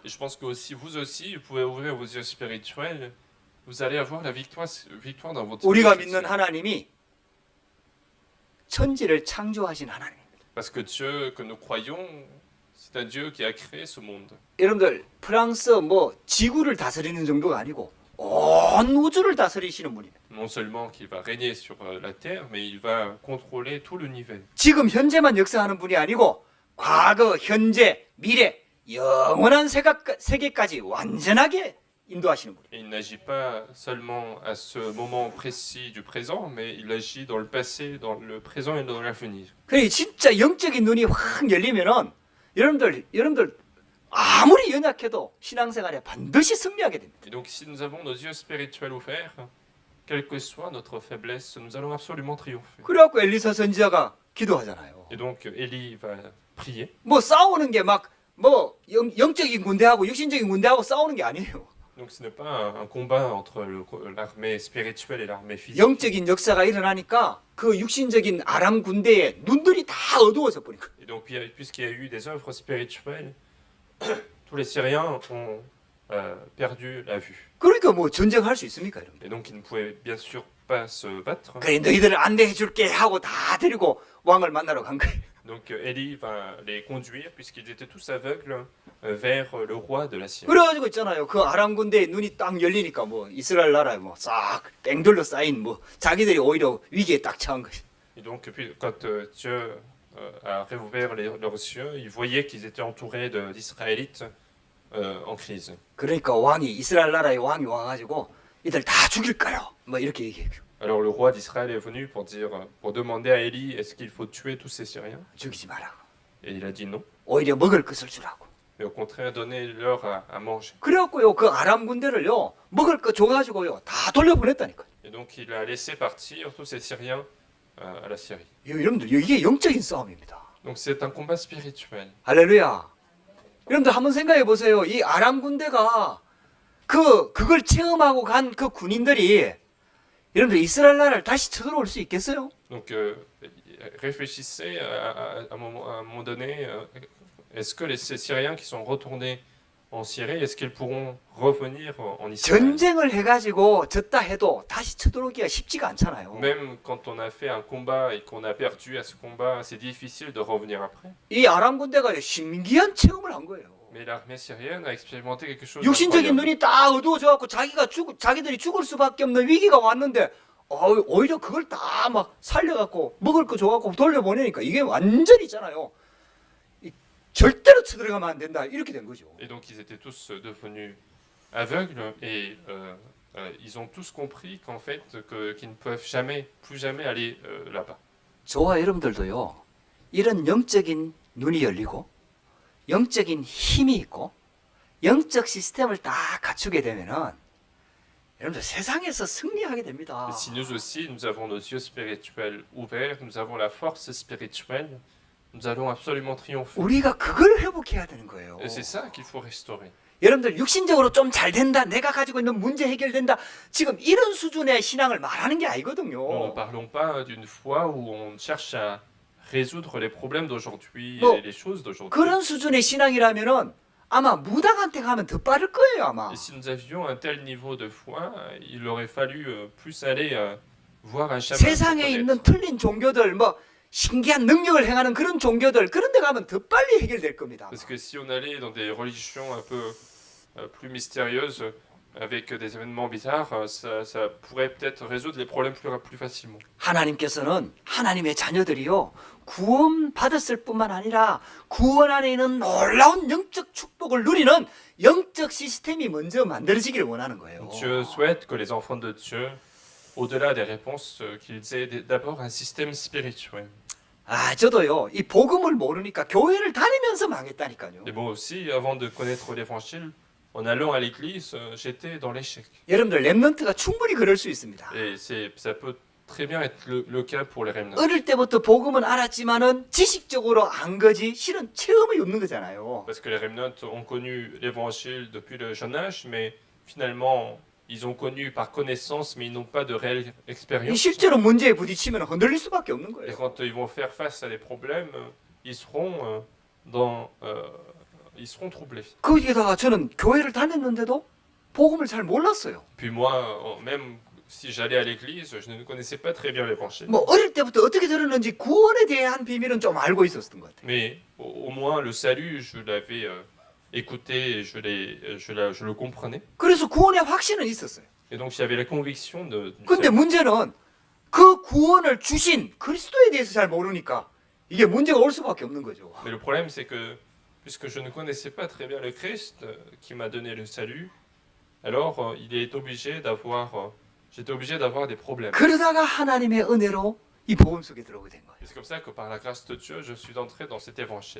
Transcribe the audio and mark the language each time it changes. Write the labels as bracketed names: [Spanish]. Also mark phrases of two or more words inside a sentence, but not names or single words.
[French] Et je pense que aussi, vous pouvez ouvrir vos yeux spirituels, vous allez avoir la victoire dans votre vie. [Korean] 우리가 믿는 하나님이 천지를 창조하신 하나님입니다. [French] Parce que Dieu que nous croyons, c'est un Dieu qui a créé ce monde. [Korean] 여러분들 프랑스 뭐 지구를 다스리는 정도가 아니고 온 우주를 다스리시는 분입니다. [French] Non seulement qu'il va régner sur la terre, mais il va contrôler tout l'univers. [Korean] 지금 현재만 역사하는 분이 아니고 과거, 현재, 미래, 영원한 세계까지 완전하게 인도하시는 분이에요. [French] Et il n'agit pas seulement à ce moment précis du présent, mais il agit dans le passé, dans le présent et dans l'avenir. [Korean] 그래 진짜 영적인 눈이 확 열리면은 여러분들 아무리 연약해도 신앙생활에 반드시 승리하게 됩니다. [French] Et donc si nous avons nos yeux spirituels ouverts, quelle que soit notre faiblesse, nous allons absolument triompher. [Korean] 그래갖고 엘리사 선지자가 기도하잖아요. [French] Et donc Élie va prier. [Korean] 뭐 싸우는 게 막 뭐 영적인 군대하고 육신적인 군대하고 싸우는 게 아니에요. [French] Donc ce n'est pas un combat entre l'armée spirituelle et l'armée physique. [Korean] 영적인 역사가 일어나니까 그 육신적인 아람 군대의 눈들이 다 어두워져 버린 거예요. [French] Et donc puisqu'il y a eu des œuvres spirituelles, tous les Syriens ont perdu la vue. [Korean] 그러니까 뭐 전쟁할 수 있습니까, 여러분? [French] Et donc ils ne pouvaient bien sûr pas se battre. [Korean] 그래 너희들을 안내해 줄게 하고 다 데리고 왕을 만나러 간 거예요. [French] Donc Élie va les conduire, puisqu'ils étaient tous aveugles, vers le roi de la Syrie. [Korean] 그래가지고 있잖아요. 그 아람 군대의 눈이 딱 열리니까 뭐 이스라엘 나라에 뭐 싹 땡들로 쌓인 뭐 자기들이 오히려 위기에 딱 처한 거예요. [French] Et donc puis, quand Dieu a réouvert leurs yeux, ils voyaient qu'ils étaient entourés d'Israélites en crise. [Korean] 그러니까 왕이 이스라엘 나라의 왕이 와가지고 이들 다 죽일 거요. 뭐 이렇게 얘기해요. [French] Alors le roi d'Israël est venu pour demander à Élie, est-ce qu'il faut tuer tous ces Syriens? [Korean] 죽이지 말라고. [French] Et il a dit non. [Korean] 오히려 먹을 것을 주라고. [French] Mais au contraire, donnez-leur à manger. [Korean] 그래갖고요 그 아람 군대를요 먹을 거 줘가지고요 다 돌려보냈다니까요. [French] Et donc il a laissé partir tous ces Syriens à la Syrie. [Korean] 여러분들 이게 영적인 싸움입니다. [French] Donc c'est un combat spirituel. [Korean] 할렐루야. 여러분들 한번 생각해 보세요. 이 아람 군대가 그걸 체험하고 간 그 군인들이 여러분들 이스라엘 나라를 다시 쳐들어올 수 있겠어요? [French] Donc réfléchissez à un moment donné, est-ce que ces Syriens qui sont retournés en Syrie, est-ce qu'ils pourront revenir en Israël? [Korean] 전쟁을 해가지고 졌다 해도 다시 쳐들어오기가 쉽지가 않잖아요. [French] Même quand on a fait un combat et qu'on a perdu à ce combat, c'est difficile de revenir après. [Korean] 이 아람 군대가 신기한 체험을 한 거예요. [French] Mais l'armée syrienne a expérimenté quelque chose [Korean] 육신적인 [French] d'incroyable. [Korean] 눈이 딱 어두워져갖고 자기들이 죽을 수밖에 없는 위기가 왔는데 오히려 그걸 다 막 살려갖고 먹을 거 줘갖고 돌려보내니까 이게 완전히 있잖아요. 절대로 쳐들어가면 안 된다 이렇게 된 거죠. [French] Et donc ils étaient tous devenus aveugles et ils ont tous compris qu'en fait qu'ils ne peuvent plus jamais aller là-bas. [Korean] 저와 여러분들도요 이런 영적인 눈이 열리고 영적인 힘이 있고 영적 시스템을 다 갖추게 되면은 여러분들 세상에서 승리하게 됩니다. [French] Et si nous aussi nous avons nos yeux spirituels ouverts, nous avons la force spirituelle, nous allons absolument triompher. [Korean] 우리가 그걸 회복해야 되는 거예요. [French] Et c'est ça qu'il faut restaurer. [Korean] 여러분들 육신적으로 좀 잘 된다, 내가 가지고 있는 문제 해결된다, 지금 이런 수준의 신앙을 말하는 게 [French] Nous ne [Korean] 아니거든요. [French] parlons pas d'une foi où on cherche à résoudre les problèmes d'aujourd'hui Bon. et les choses d'aujourd'hui. [Korean] 그런 수준의 신앙이라면은 아마 무당한테 가면 더 빠를 거예요 아마. [French] Et si nous avions un tel niveau de foi, il aurait fallu plus aller voir un chaman. pour [Korean] 세상에 [French] connaître. [Korean] 있는 틀린 종교들 뭐 신기한 능력을 행하는 그런 종교들 그런 데 가면 더 빨리 해결될 겁니다. [French] Parce que si on allait dans des religions un peu plus mystérieuses, avec des événements bizarres, ça pourrait peut-être résoudre les problèmes plus facilement. [Korean] 하나님께서는 하나님의 자녀들이요 구원 받았을 뿐만 아니라 구원 안에 있는 놀라운 영적 축복을 누리는 영적 시스템이 먼저 만들어지기를 원하는 거예요. [French] Dieu souhaite que les enfants de Dieu, au-delà des réponses, qu'ils aient d'abord un système spirituel. [Korean] 저도요 이 복음을 모르니까 교회를 다니면서 망했다니까요. [French] Et moi aussi, avant de connaître l'évangile, en allant à l'église, j'étais dans l'échec. [Korean] 여러분들 렘넌트가 충분히 그럴 수 있습니다. [French] Et ça peut très bien être le cas pour les remnants. [Korean] 어릴 때부터 복음은 알았지만은 지식적으로 안 거지 실은 체험이 없는 거잖아요. [French] Parce que les remnants ont connu l'évangile depuis le jeune âge, mais finalement, ils ont connu par connaissance, mais ils n'ont pas de réelle [Korean] 이 [French] expérience. [Korean] 실제로 문제에 부딪히면 흔들릴 수밖에 없는 [French] Et [Korean] 거예요. [French] quand ils vont faire face à des problèmes, ils seront ils seront troublés. [Korean] 거기다가 저는 교회를 다녔는데도 복음을 잘 몰랐어요. [French] Puis moi, même si j'allais à l'église, je ne connaissais pas très bien l'évangile. [Korean] 뭐 어릴 때부터 어떻게 들었는지 구원에 대한 비밀은 좀 알고 있었던 것 같아요. [French] Mais au moins le salut, je l'avais écouté, et je le comprenais. [Korean] 그래서 구원의 확신은 있었어요. [French] Et donc j'avais la conviction du [Korean] 근데 [French] salut. [Korean] 문제는 그 구원을 주신 그리스도에 대해서 잘 모르니까 이게 문제가 올 수밖에 없는 거죠. [French] Mais le problème, c'est que puisque je ne connaissais pas très bien le Christ qui m'a donné le salut, alors j'étais obligé d'avoir des problèmes. [Korean] 그러다가 하나님의 은혜로 이 복음 속에 들어오게 된 거예요. [French] Et c'est comme ça que par la grâce de Dieu, je suis entré dans cet évangile.